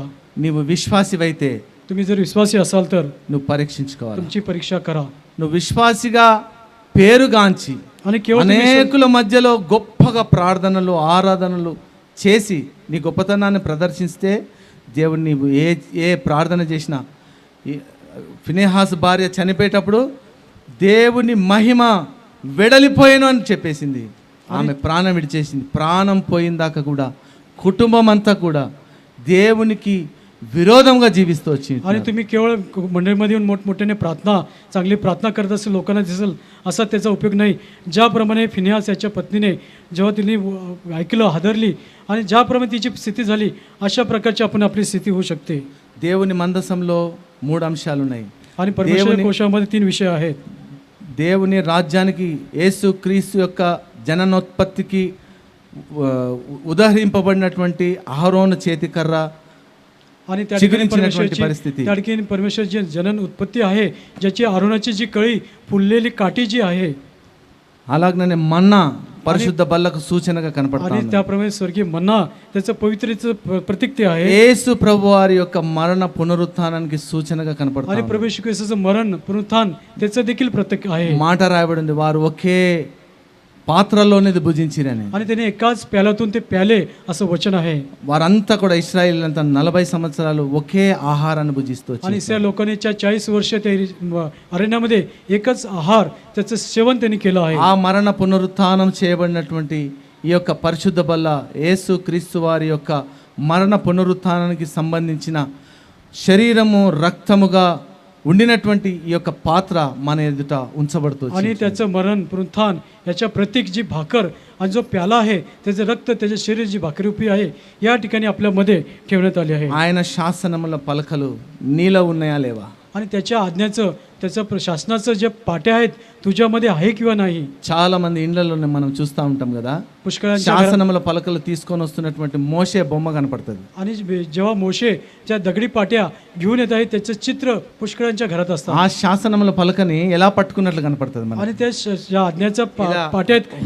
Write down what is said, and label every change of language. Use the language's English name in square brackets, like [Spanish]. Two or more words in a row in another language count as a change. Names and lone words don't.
[Telugu] నీవు విశ్వాసివైతే [Marathi] तुम्ही जर विश्वासी असाल तर [Telugu] నువ్వు పరీక్షించుకోవాలి. [Marathi] तुमची परीक्षा करा. [Telugu] నువ్వు విశ్వాసిగా పేరుగాంచి [Marathi] आणि केवळ तुम्ही [Telugu] అనేకుల మధ్యలో గొప్పగా ప్రార్థనలు, ఆరాధనలు చేసి నీ గొప్పతనాన్ని ప్రదర్శిస్తే దేవుడు నీవు ఏ ప్రార్థన చేసినా, ఫినెహాస్ భార్య చనిపోయేటప్పుడు దేవుని మహిమ వెడలిపోయాను అని చెప్పేసింది. ఆమె ప్రాణం విడిచేసింది. ప్రాణం పోయిందాక కూడా కుటుంబం అంతా కూడా దేవునికి విరోధంగా జీవిస్తూ వచ్చింది. [Marathi] आणि तुम्ही केवळ मंडळीमध्ये येऊन मोठमोठ्याने प्रार्थना, चांगली प्रार्थना करत असेल, लोकांना दिसेल असा त्याचा उपयोग नाही. ज्याप्रमाणे फिनिहास याच्या पत्नीने जेव्हा तिने ऐकलं, हादरली, आणि ज्याप्रमाणे तिची स्थिती झाली, अशा प्रकारची आपण आपली स्थिती होऊ शकते. [Telugu] దేవుని మందసంలో మూడు అంశాలు ఉన్నాయి. [Marathi] आणि परमेश्वर कोशामध्ये 3 विषय आहेत. [Telugu] దేవుని రాజ్యానికి యేసు క్రీస్తు యొక్క జననోత్పత్తికి ఉదహరింపబడినటువంటి అహరోను చేతికర్ర, [Marathi] आणि त्या ठिकाणी परमेश्वरची जनन उत्पत्ती आहे, ज्याची आरोनाची जी कळी, फुललेली काठी जी आहे, [Telugu] అలాగనే మన్నా పరిశుద్ధ బల్లకు సూచనగా కనపడుతుంది. [Marathi] आणि त्याप्रमाणे स्वर्गीय मन्ना त्याचं पवित्रतेचं प्रतीक ते आहे. [Telugu] యేసు ప్రభువారి యొక్క మరణ పునరుత్థానానికి సూచనగా కనపడుతుంది. [Marathi] आणि प्रभू येशू ख्रिस्ताचं मरण पुनरुत्थान त्याचं देखील प्रतीक आहे. [Telugu] మాట రాయబడింది, వారు ఒకే పాత్రలోనేది భుజించిరని. [Marathi] आणि त्याने एकाच प्याल्यातून ते प्याले असं वचन आहे. [Telugu] వారంతా కూడా ఇశ్రాయేల్ అంతా 40 సంవత్సరాలు ఒకే ఆహారాన్ని భుజిస్తూ [Marathi] आणि इस्रायल लोकांनी 40 वर्ष ते अरण्यामध्ये एकच आहार त्याचं सेवन त्यांनी केलं आहे. [Telugu] ఆ మరణ పునరుత్థానం చేయబడినటువంటి ఈ యొక్క పరిశుద్ధ బల్ల యేసు క్రీస్తు వారి యొక్క మరణ పునరుత్థానానికి సంబంధించిన శరీరము రక్తముగా ఉండినటువంటి ఈ యొక్క పాత్ర మన ఎదుట ఉంచబడుతుంది. [Marathi] आणि त्याचं मरण पुनरुत्थान याच्या प्रतीक जी भाकर आणि जो प्याला आहे, त्याचं रक्त, त्याचे शरीर जी भाकरूपी आहे, या ठिकाणी आपल्यामध्ये ठेवण्यात आले आहे. [Telugu] ఆయన శాసనముల పలకలు నీలో ఉన్నాయా లేవా? [Marathi] आणि त्याच्या आज्ञाचं त्याचं शासनाचं जे पाट्या आहेत तुझ्यामध्ये आहे किंवा नाही. [Telugu] చాలా మంది ఇండ్లలో మనం చూస్తూ ఉంటాం కదా, [Marathi] पुष्कळांच्या घरात [Telugu] శాసనముల పలకలు తీసుకొని వస్తున్నటువంటి మోషే బొమ్మ కనపడుతుంది. [Marathi] आणि जेव्हा मोशे ज्या दगडी पाट्या घेऊन येत आहेत त्याचं चित्र पुष्कळांच्या घरात असतात. [Telugu] ఆ శాసనముల పలకని ఎలా పట్టుకున్నట్లు కనపడుతుంది మనకు. [Marathi] आणि त्या ज्या आज्ञाच्या पाट्या आहेत कशा